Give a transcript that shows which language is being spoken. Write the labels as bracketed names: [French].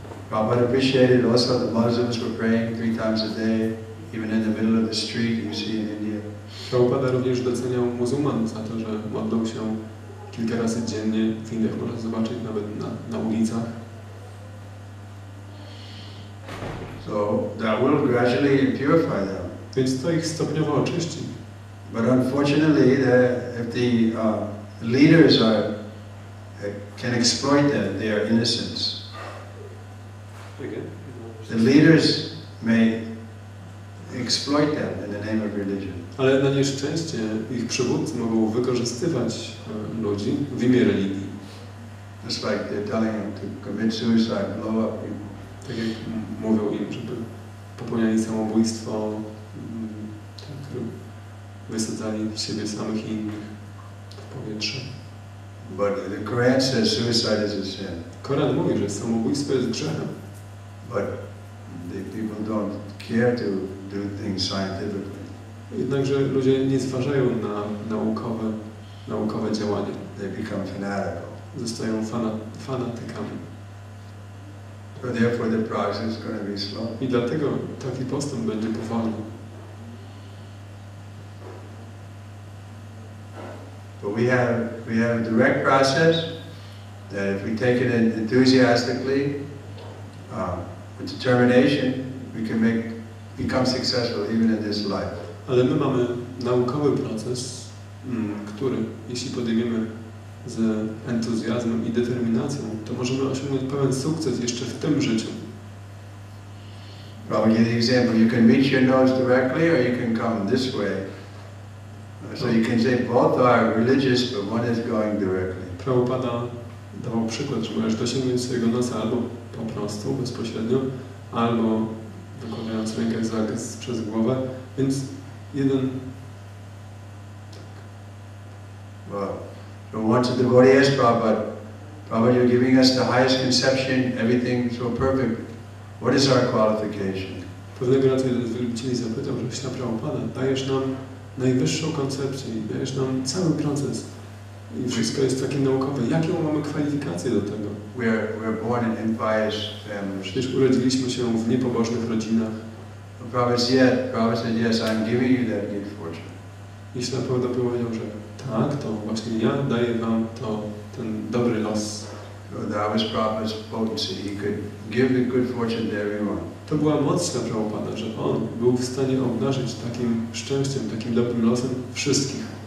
[English] Prabhupada appreciated also the Muslims were praying 3 times a day, even in the middle of the street, you see in India. [Polish] Prabhupada również doceniał muzułman za to, że modlą się kilka razy dziennie. W Indiach można zobaczyć nawet na ulicach. [English] So that will gradually purify them. [Polish] Więc to ich stopniowo oczyści. [English] But unfortunately, if the leaders can exploit them, their innocence. The leaders may exploit them in the name of religion. [Polish] Ale na nieszczęście ich przywódcy mogą wykorzystywać ludzi w imię religii. [English] Just like they're telling them to commit suicide, blow up. [Polish] Tak jak mówią im, żeby popełniali samobójstwo, tak, wysadzali siebie samych i innych w powietrze. [English] But the Quran says suicide is a sin. [Polish] Koran mówi, że samobójstwo jest grzechem. [English] But the people don't care to do things scientifically. [Polish] Jednakże ludzie nie zważają na naukowe działanie. [English] They become fanatical. [Polish] Zostają fanatykami. [English] So therefore the process is going to be slow. [Polish] I dlatego taki postęp będzie powolny. [English] But we have a direct process that if we take it enthusiastically, with determination, we can become successful even in this life. [Polish] Ale my mamy naukowy proces, który, jeśli podejmiemy z entuzjazmem i determinacją, to możemy osiągnąć pełen sukces jeszcze w tym życiu. [English] Prabhupada gave the example, you can reach your nose directly or you can come this way. So you can say both are religious, but one is going directly. [Polish] Prabhupada dawał przykład, że możesz dosięgnąć swojego nosa albo po prostu, bezpośrednio, albo dokładając rękę przez głowę, więc jeden... [English] Well, so once a devotee asked Prabhupada, Prabhupada, you're giving us the highest conception, everything so perfect. What is our qualification? [Polish] Pewnego razu jeden z wielbicieli zapytał, że Śla Prabhupada, dajesz nam najwyższą koncepcję, dajesz nam cały proces i wszystko jest takie naukowe. Jaką mamy kwalifikacje do tego? [English] We're born in impious families. [Polish] Przecież urodziliśmy się w niepobożnych rodzinach. [English] Prabhupada said, yes, I'm giving you that good fortune. [Polish] I Śla Prabhupada powiedział, że tak, to właśnie ja daję wam ten dobry los. [English] So that was Prabhupada's potency. He could give the good fortune to everyone. [Polish] To była moc Śla Prabhupada, że on był w stanie obdarzyć takim szczęściem, takim dobrym losem wszystkich.